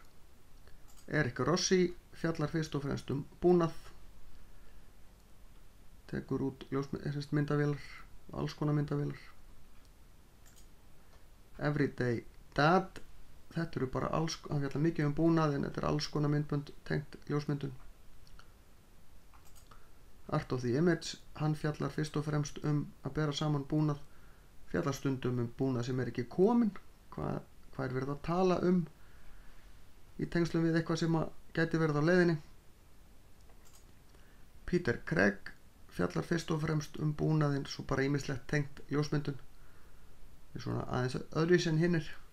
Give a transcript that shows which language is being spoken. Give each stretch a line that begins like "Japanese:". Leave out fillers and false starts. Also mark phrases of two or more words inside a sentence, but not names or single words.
Icelandic: Erik Rossi fjallar fyrst og fremst búnað. Tekur út myndavélar, alls konar myndavélar. Everyday Dad. Þetta eru bara hann fjallar mikið búnað, en þetta er alls konar myndbönd tengt ljósmyndun. Art of the Image, hann fjallar fyrst og fremst að bera saman búnað fjallar stundum búnað sem ekki kominn, hvað verið að tala í tengslum við eitthvað sem gæti verið á leiðinni. Peter Craig fjallar fyrst og fremst búnaðinn, svo bara ýmislegt tengt ljósmyndun, svona aðeins öðruvísi en hinnir.